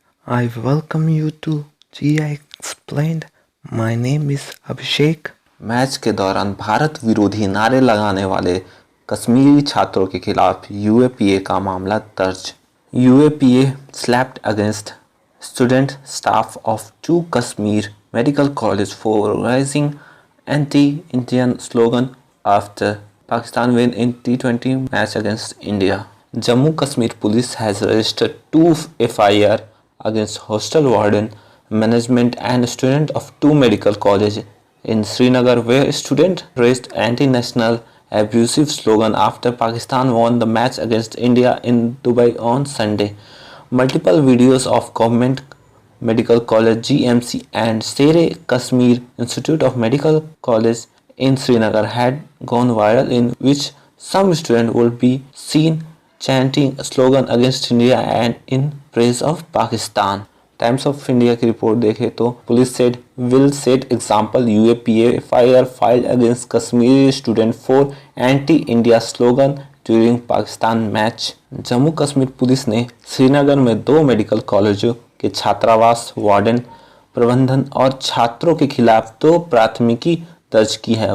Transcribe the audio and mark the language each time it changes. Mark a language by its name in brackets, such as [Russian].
[English] I welcome you to GI Explained. My name is Abhishek. [Hindi] Match के दौरान भारत विरोधी नारे लगाने वाले कश्मीरी छात्रों के खिलाफ यूएपीए का मामला दर्ज। [English] UAPA slapped against student staff of two Kashmir Medical College for raising anti-Indian slogan after Pakistan win in T20 match against India. Jammu Kashmir police has registered 2 FIR against hostel warden, management and student of two medical colleges in Srinagar, where students raised anti-national abusive slogan after Pakistan won the match against India in Dubai on Sunday. Multiple videos of government medical college GMC and Sere Kashmir Institute of Medical College in Srinagar had gone viral, in which some students would be seen chanting a slogan against India and in praise of Pakistan. Times of India [Hindi] की report देखें तो [English] Police said will set example UAPA FIR filed against Kashmiri student for anti India slogan during Pakistan match. [Hindi] Jammu Kashmir police ने श्रीनगर में 2 medical कॉलेजों के छात्रावास, warden, प्रबंधन और छात्रों के खिलाफ 2 प्राथमिकी दर्ज की है।